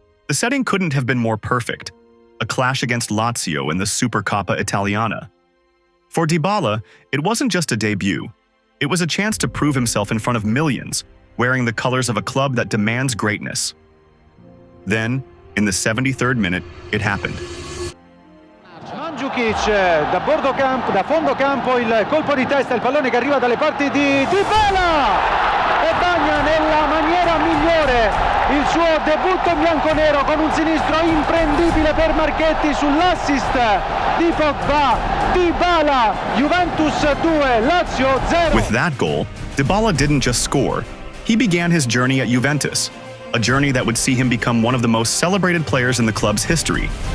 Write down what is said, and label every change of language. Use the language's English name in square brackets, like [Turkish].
[English] The setting couldn't have been more perfect, a clash against Lazio in the Supercoppa Italiana. For Dybala, it wasn't just a debut. It was a chance to prove himself in front of millions, wearing the colors of a club that demands greatness. Then, in the 73rd minute, it happened. [Italian] Mandzukic da fondo campo, il colpo di testa, il pallone che arriva dalle parti di Dybala e bagna nella maniera migliore il suo debutto in bianconero con un sinistro imprendibile per Marchetti sull'assist di Pogba. Dybala, Juventus 2, Lazio 0. [English] With that goal, Dybala didn't just score. He began his journey at Juventus, a journey that would see him become one of the most celebrated players in the club's history.